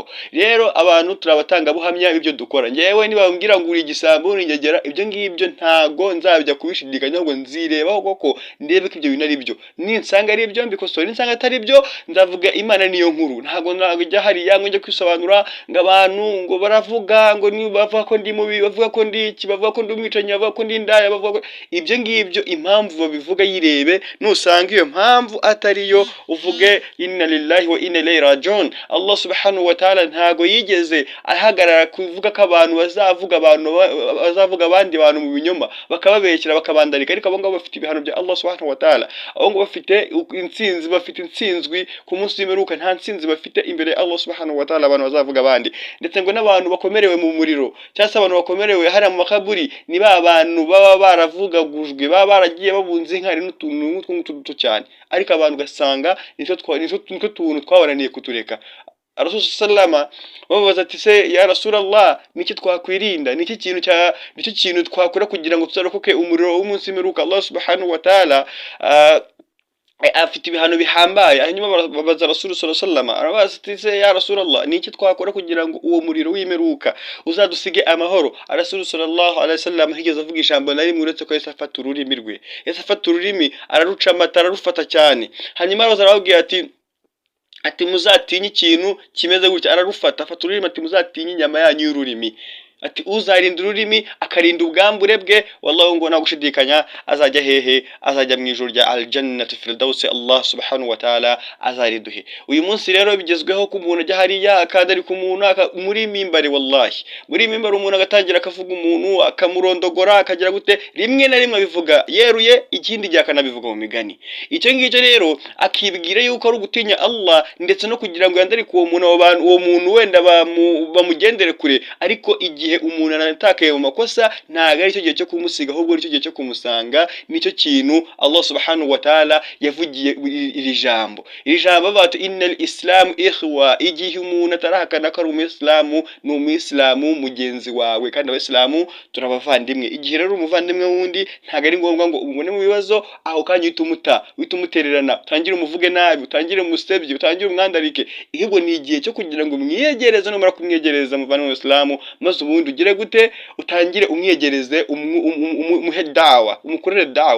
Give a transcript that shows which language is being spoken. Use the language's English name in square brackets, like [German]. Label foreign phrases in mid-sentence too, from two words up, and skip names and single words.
[Kinyarwanda] Rero abantu turabatanga buhamya ibyo dukora, ngewe nibambwira ngo uri igisambo uringegera, ibyo ngibyo ntago nzabijya kubishidikanyaho ngo nzirebaho koko ndebe ko ibyo bintu ari byo, ninsanga ari byo mbikosora, ninsanga atari byo ndavuga Imana niyo nkuru, ntago ijya hariya ngo njye kwisobanura ngo abantu ngo baravuga ngo ni bavuga ko ndi mubi, bavuga ko ndi iki, bavuga ko ndi umwicanyi, bavuga ko ndi indaya, bavuga ko ibyo ngibyo impamvu babivuga yirebe, nusanga iyo mpamvu atariyo uvuge [Arabic] إنا لله وإنا إليه راجعون. الله سبحانه وتعالى [Kinyarwanda] ntago yigeze ahagarara kuvuga ko abantu bazavuga abandi bantu mu binyoma bakababekera bakabandarika, ariko abo ngabo bafite ibihano bya [Arabic] الله سبحانه وتعالى, [Kinyarwanda] abo ngabo bafite intsinzwi ku munsi w'imperuka, nta ntsinzi bafite imbere ya [Arabic] الله سبحانه وتعالى [Kinyarwanda] abantu bazavuga abandi. Ndetse ngo n'abantu bakomerewe mu muriro cyangwa se abantu bakomerewe hariya mu makaburi ni ba bantu baba baravugagujwe, baba baragiye babunze inkari n'utuntu duto cyane, ariko abantu ugasanga nitwo tuntu twabaraniye kutureka. [Arabic] رسول سلم [Kinyarwanda] babaza ati se [Arabic] يا رسول الله [Kinyarwanda] niki twakwirinda, nicyo kintu twakora kugira ngo tuzarokoke umuriro w'umunsi w'imperuka. [Arabic] الله سبحانه وتعالى [Kinyarwanda] afite ibihano bihambaye. Hanyuma babaza [Arabic] رسول صلى الله [Kinyarwanda] arabaza ati se [Arabic] يا رسول الله [Kinyarwanda] niki twakora kugira ngo uwo muriro w'imperuka uzadusige amahoro. [Arabic] رسول صلى الله عليه وسلم [Kinyarwanda] higeze avuga ijambo nari muretse ko Yesu afata ururimi rwe, Yesu afata ururimi araruca amata ararufata cyane, hanyuma arababwira ati muzatinye ikintu kimeze gutya, ararufata afata ururimi ati muzatinye inyama yanyu y'ururimi, ati uzarinda ururimi akarinda ubwambure bwe, wallahi ngo nagushidikanya azajya hehe, azajya mu ijuru rya [Arabic] الجنة الفردوس. الله سبحانه وتعالى [Kinyarwanda] azariduhe. Uyu munsi rero bigezweho ku muntu ajya hariya akadari ku muntu muri mimbari, wallahi muri mimbari umuntu agatangira akavuga umuntu akamurondogora akagira gute, rimwe na rimwe abivuga yeruye, ikindi gihe akanabivuga mu migani. Icyo ngicyo rero akibwira yuko ari ugutinya Allah ndetse no kugira ngo yandare ku uwo muntu wenda bamugendere kure, ariko igihe umuntu anatakaye mu makosa ntago ari cyo gihe cyo kumusiga, ahubwo ari cyo gihe cyo kumusanga. Nicyo kintu [Arabic] الله سبحانه وتعالى [Kinyarwanda] yavugiye iri jambo bati [Arabic] إن الإسلام إخوة, [Kinyarwanda] igihe umuntu atarahakana ko ari umuyisilamu ni umuyisilamu mugenzi wawe, kandi abayisilamu turabavandimwe. Igihe rero umuvandimwe wundi ntago ari ngombwa ngo umubone mu bibazo aho kanya witumutererana, utangire umuvuge nabi, utangire umusebye, utangire umwandarike, ihubwo ni igihe cyo kugira ngo mwiyegereze, numara kumwiyegereza muvandimwe w'Islamu maze ubundi ugire gute, utangire umwiyegereze, umuhe dawa, umukorere dawa.